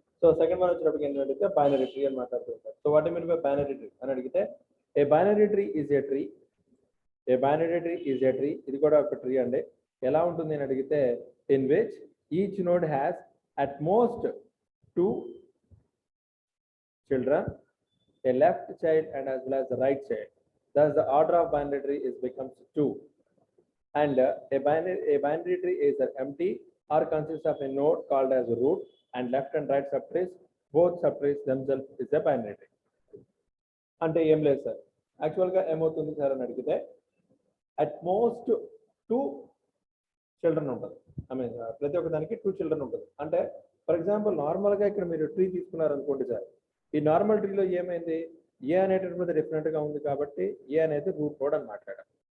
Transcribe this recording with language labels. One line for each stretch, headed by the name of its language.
Telugu: So second one వచ్చినప్పటికి ఏంటంటే binary tree అని మాట్లాడుతూ ఉంటారు.
English: so what mean by binary tree
Telugu: అని అడిగితే
English: A binary tree is a tree. A binary tree is a tree,
Telugu: ఇది కూడా ఒక ట్రీ అండి. ఎలా ఉంటుంది అని అడిగితే
English: In which each node has at most 2 children, a left child and as well as the right child. Thus the order of binary tree is becomes 2. And a binary tree is empty or consists of a node called as a root and left and right subtrees. Both subtrees themselves is a binary tree.
Telugu: అంటే ఏం లేదు sir, యాక్చువల్గా ఏమవుతుంది sir అని అడిగితే at most 2 children ఉంటుంది. I mean ప్రతి ఒక్క దానికి 2 చిల్డ్రన్ ఉంటుంది. అంటే ఫర్ ఎగ్జాంపుల్ నార్మల్గా ఇక్కడ మీరు ట్రీ తీసుకున్నారు అనుకోండి సార్, ఈ నార్మల్ ట్రీలో ఏమైంది, ఏ అనేటటువంటి డిఫరెంట్ గా ఉంది కాబట్టి ఏ అనేది రూట్ నోడ్ అని మాట్లాడారు.